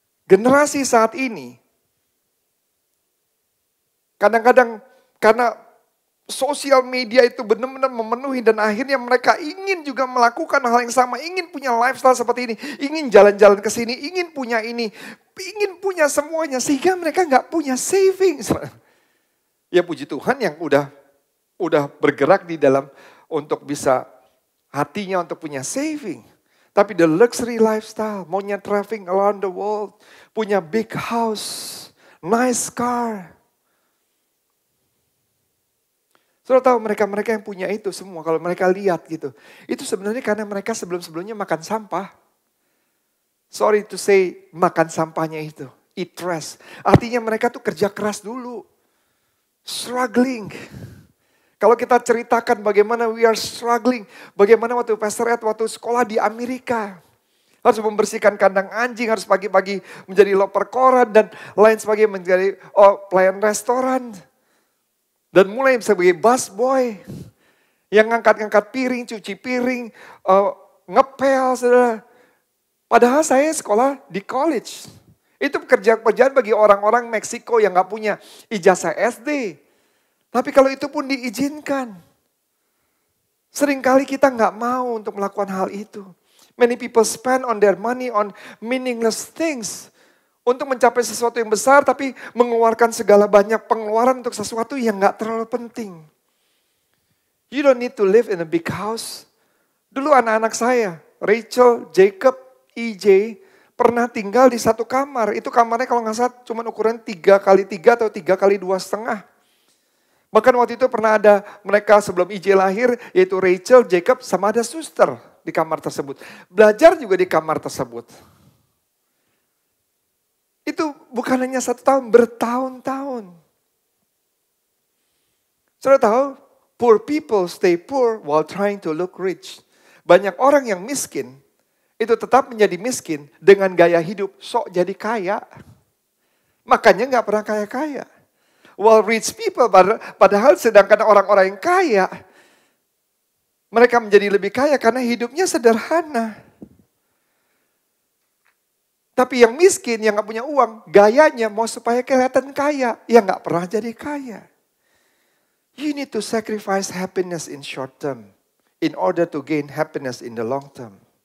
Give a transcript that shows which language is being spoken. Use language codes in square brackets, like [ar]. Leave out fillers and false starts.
[id] Generasi saat ini, kadang-kadang karena sosial media itu benar-benar memenuhi dan akhirnya mereka ingin juga melakukan hal yang sama, ingin punya lifestyle seperti ini, ingin jalan-jalan ke sini, ingin punya ini, ingin punya semuanya sehingga mereka nggak punya savings. Ya puji Tuhan yang udah bergerak di dalam untuk bisa hatinya untuk punya saving. [en] Tapi the luxury lifestyle, maunya traveling around the world, punya big house, nice car. [id] Saudara tahu mereka-mereka yang punya itu semua, kalau mereka lihat gitu. Itu sebenarnya karena mereka sebelum-sebelumnya makan sampah. [en] Sorry to say, [id] makan sampahnya itu. [en] Eat trash. [id] Artinya mereka tuh kerja keras dulu. Struggling. Kalau kita ceritakan bagaimana [en] we are struggling. [id] Bagaimana waktu Pastor Ed waktu sekolah di Amerika. Harus membersihkan kandang anjing, harus pagi-pagi menjadi loper koran dan lain sebagainya menjadi pelayan restoran. Dan mulai sebagai busboy yang ngangkat-ngangkat piring, cuci piring, ngepel, saudara. Padahal saya sekolah di college. Itu pekerjaan bagi orang-orang Meksiko yang gak punya ijazah SD. Tapi kalau itu pun diizinkan. Seringkali kita gak mau untuk melakukan hal itu. [en] Many people spend on their money on meaningless things. [id] Untuk mencapai sesuatu yang besar tapi mengeluarkan segala banyak pengeluaran untuk sesuatu yang gak terlalu penting. [en] You don't need to live in a big house. [id] Dulu anak-anak saya, Rachel, Jacob, EJ, pernah tinggal di satu kamar. Itu kamarnya kalau gak salah cuma ukuran 3x3 atau 3x2,5. Bahkan waktu itu pernah ada mereka sebelum EJ lahir, yaitu Rachel, Jacob, sama ada suster di kamar tersebut. Belajar juga di kamar tersebut. Itu bukan hanya 1 tahun, bertahun-tahun. Saudara tahu, [en] poor people stay poor while trying to look rich. [id] Banyak orang yang miskin, itu tetap menjadi miskin dengan gaya hidup sok jadi kaya. Makanya gak pernah kaya-kaya. [en] While rich people, [id] padahal sedangkan orang-orang yang kaya, mereka menjadi lebih kaya karena hidupnya sederhana. Tapi yang miskin, yang gak punya uang, gayanya mau supaya kelihatan kaya, yang gak pernah jadi kaya. [en] You need to sacrifice happiness in short term in order to gain happiness in the long term.